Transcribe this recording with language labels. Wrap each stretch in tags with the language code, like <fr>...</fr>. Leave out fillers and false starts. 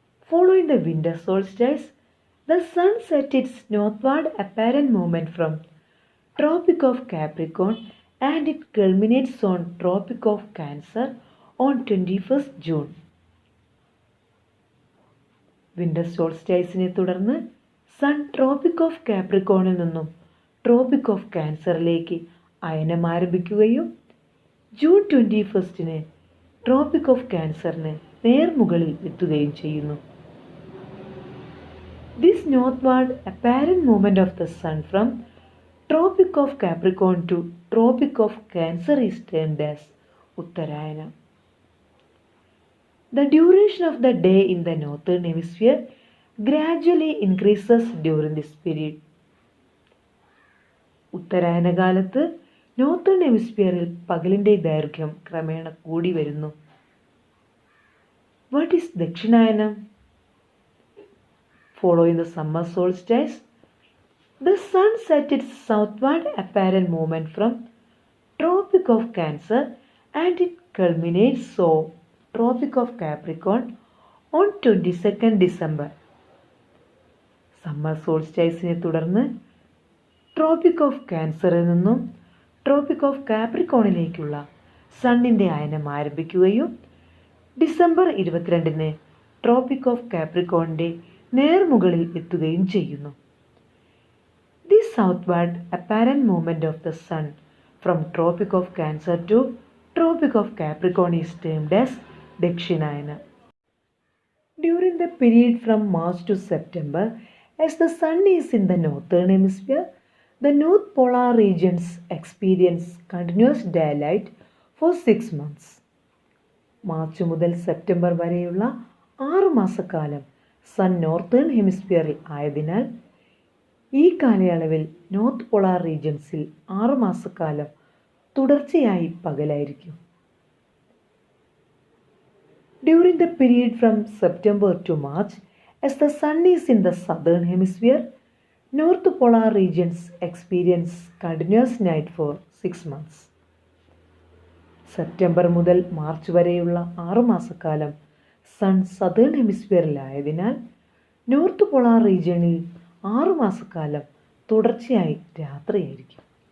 <en>Following the winter solstice, the sun sets its northward apparent movement from Tropic of Capricorn and it culminates on Tropic of Cancer on 21st June.</en> <ml>Winter സോൾസ്റ്റൈസിനെ തുടർന്ന് sun tropic of കാപ്രിക്കോണിൽ നിന്നും tropic of ക്യാൻസറിലേക്ക് അയനം ആരംഭിക്കുകയും June 21 tropic of ക്യാൻസറിന് നേർമുകളിൽ എത്തുകയും ചെയ്യുന്നു.</ml> <en>This northward apparent movement of the sun from Tropic of Capricorn to Tropic of Cancer is termed as Uttarayanam. The duration of the day in the northern hemisphere gradually increases during this period.</en> <ml>ഉത്തരായന കാലത്ത് northern ഹെമിസ്ഫിയറിൽ പകലിൻ്റെ ദൈർഘ്യം ക്രമേണ കൂടി വരുന്നു.</ml> <en>What is Dakshinayanam? Following the summer solstice, the sun sets its southward apparent movement from Tropic of Cancer and it culminates on Tropic of Capricorn on 22nd December.</en> <ml>Summer സോൾസ്റ്റൈസിനെ തുടർന്ന് tropic of ക്യാൻസറിൽ നിന്നും tropic of കാപ്രിക്കോണിലേക്കുള്ള സണ്ണിൻ്റെ അയനം ആരംഭിക്കുകയും December 22 tropic of കാപ്രിക്കോണിൻ്റെ നേർമുകളിൽ എത്തുകയും ചെയ്യുന്നു.</ml> <en>This southward apparent movement of the sun from Tropic of Cancer to Tropic of Capricorn is termed as Dakshinayana. During the period from March to September, as the sun is in the northern hemisphere, the north polar regions experience continuous daylight for 6 months.</en> <ml>March മുതൽ September വരെയുള്ള 6 മാസക്കാലം sun northern ഹെമിസ്ഫിയറിൽ ആയതിനാൽ ഈ കാലയളവിൽ north polar റീജൻസിൽ 6 മാസക്കാലം തുടർച്ചയായി പകലായിരിക്കും.</ml> <en>During the period from September to March, as the sun is in the southern hemisphere, north polar regions experience continuous night for 6 months.</en> <ml>September മുതൽ March വരെയുള്ള 6 മാസക്കാലം സൺ സദേൺ ഹെമിസ്ഫിയറിലായതിനാൽ നോർത്ത് പോളാർ റീജിയണിൽ 6 മാസക്കാലം തുടർച്ചയായി രാത്രിയായിരിക്കും.</ml>